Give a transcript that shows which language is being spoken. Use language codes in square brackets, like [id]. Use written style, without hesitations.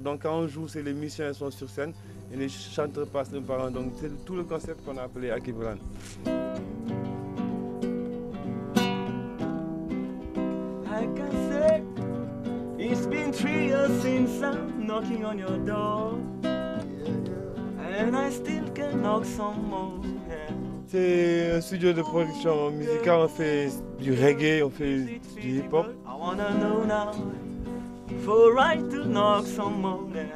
[fr] Donc quand on joue, les musiciens sont sur scène et les chanteurs passent un par un. Donc c'est tout le concept qu'on a appelé Akiboulan. [en] Like I said, it's been 3 years since I'm knocking on your door, and I still can knock some more. [fr] C'est un studio de production musicale, on fait du reggae, on fait du hip-hop. [en] I wanna know now, for right to knock some more.